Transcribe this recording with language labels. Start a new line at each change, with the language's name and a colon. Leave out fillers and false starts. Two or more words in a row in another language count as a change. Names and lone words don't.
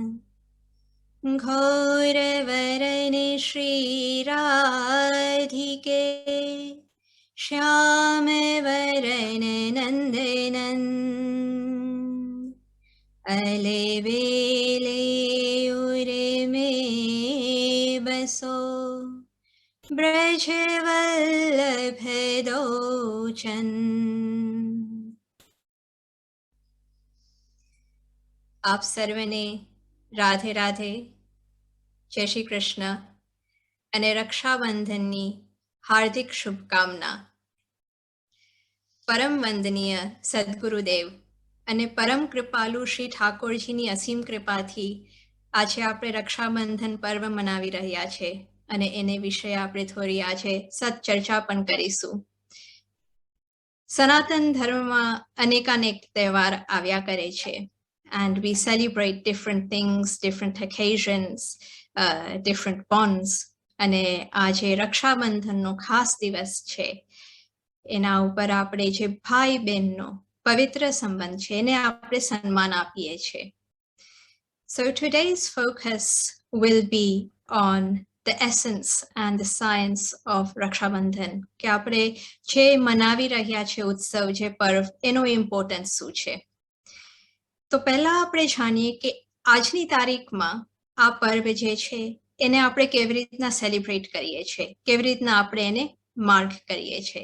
Braj: घोरवरने श्रीराधिके श्यामवरन नन्दनन् अलेवेले उर्मे बसो ब्रजवल्लभ दोचन।
Gujarati: આપ સર્વને રાધે રાધે, જય શ્રી કૃષ્ણ અને રક્ષાબંધનની હાર્દિક શુભકામના. પરમ વંદનીય સદગુરુદેવ અને પરમ કૃપાલુ શ્રી ઠાકોરજીની અસીમ કૃપાથી આજે આપણે રક્ષાબંધન પર્વ મનાવી રહ્યા છે અને એને વિશે આપણે થોડી આજે સત્ચર્ચા પણ કરીશું. સનાતન ધર્મમાં અનેકાનેક તહેવાર આવ્યા કરે છે.
English: And we celebrate different things, different occasions, different bonds.
Gujarati: અને આજે રક્ષાબંધનનો ખાસ દિવસ છે. એના ઉપર આપણે જે ભાઈ બહેનનો પવિત્ર સંબંધ છે એને આપણે સન્માન આપીએ છીએ.
English: So today's focus will be on the essence and the science of Rakshabandhan.
Gujarati: કે આપણે જે મનાવી રહ્યા છે ઉત્સવ, જે પર્વ, એનો ઇમ્પોર્ટન્સ શું છે. તો પહેલા આપણે જાણીએ કે આજની તારીખમાં આ પર્વ જે છે એને આપણે કેવી રીતના સેલિબ્રેટ કરીએ છીએ, કેવી રીતના આપણે એને માર્ક કરીએ છીએ.